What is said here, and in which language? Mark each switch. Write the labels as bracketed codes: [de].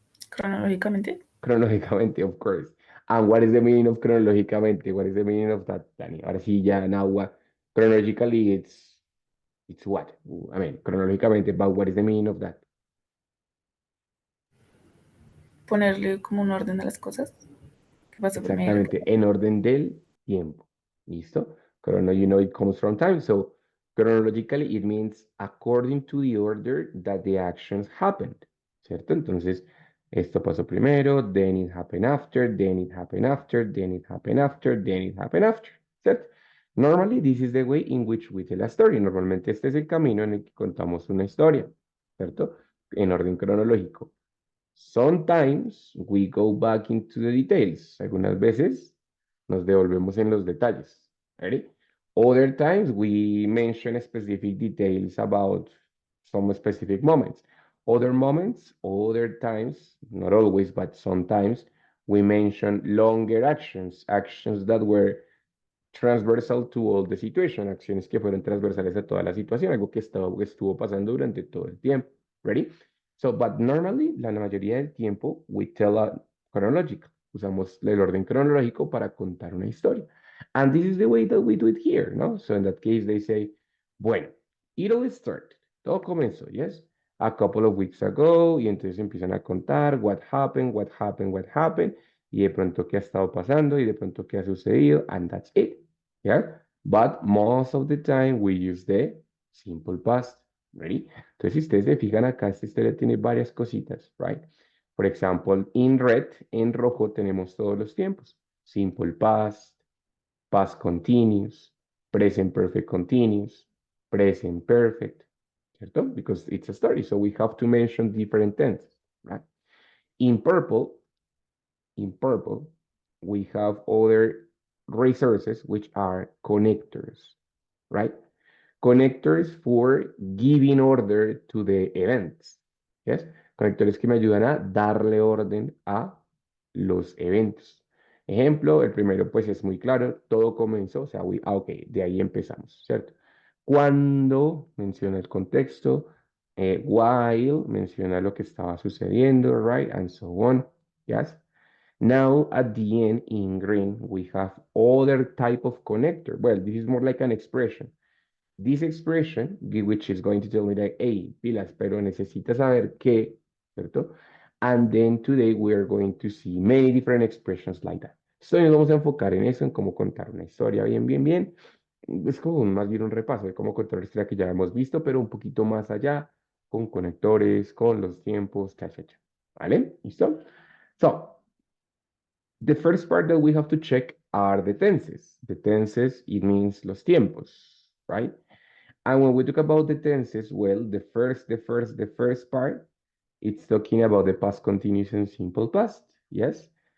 [es] Cronológicamente, [en] Cronológicamente, of course. And what is the meaning of chronologicamente? What is the meaning of that, Danny? [es] Ahora sí, ya, [en] now what? Chronologically, it's what? I mean, chronologicamente, but what is the meaning of that? [es] ponerle como un orden a las cosas. ¿Qué pasó primero? Exactamente, en orden del tiempo. ¿Listo? [en] Chrono, you know, it comes from time. So chronologically, it means according to the order that the actions happened. [es] ¿Cierto? Entonces, esto pasó primero, [en] then it happened after, then it happened after, then it happened after, then it happened after. [es] ¿Cierto? [en] Normally, this is the way in which we tell a story. [es] Normalmente este es el camino en el que contamos una historia. ¿Cierto? En orden cronológico. [en] Sometimes we go back into the details. [es] Algunas veces nos devolvemos en los detalles. [en] Ready? Other times we mention specific details about some specific moments. Other moments, other times, not always, but sometimes we mention longer actions, actions that were transversal to all the situation, [es] acciones que fueron transversales a toda la situación, algo que estuvo pasando durante todo el tiempo. [en] Ready? So, but normally, [es] la mayoría del tiempo, [en] we tell a chronological. [es] Usamos el orden cronológico para contar una historia. [en] And this is the way that we do it here, [es] ¿no? [en] So in that case, they say, bueno, it all started. [es] Todo comenzó, yes? [en] A couple of weeks ago, [es] y entonces empiezan a contar [en] what happened, what happened, what happened, [es] y de pronto qué ha estado pasando, y de pronto qué ha sucedido, [en] and that's it. Yeah, but most of the time we use the simple past. Ready? [es] Entonces, si ustedes se fijan acá, esta historia tiene varias cositas, [en] right? For example, in red, [es] en rojo, tenemos todos los tiempos. [en] Simple past, past continuous, present perfect continuous, present perfect, [es] ¿cierto? [en] Because it's a story, so we have to mention different tenses, right? In purple, in purple, we have other resources which are connectors, right? Connectors for giving order to the events. Yes, [es] Conectores que me ayudan a darle orden a los eventos. Ejemplo, el primero pues es muy claro, todo comenzó, o sea, ok, de ahí empezamos, ¿cierto? Cuando menciona el contexto, while menciona lo que estaba sucediendo, [en] right? And so on, yes? Now at the end in green, we have other type of connector. Well, this is more like an expression. This expression, which is going to tell me that, hey, [es] pilas, pero necesitas saber qué, ¿cierto? [en] And then today we are going to see many different expressions like that. [es] So nos vamos a enfocar en eso, en cómo contar una historia bien, bien, bien. Es como más bien un repaso de cómo contar la historia que ya hemos visto, pero un poquito más allá, con conectores, con los tiempos, cha, cha, cha. ¿Vale? ¿Listo? [en] So, the first part that we have to check are the tenses. The tenses, it means [es] los tiempos, [en] right? And when we talk about the tenses, well, the first part, it's talking about the past continuous and simple past. Yes.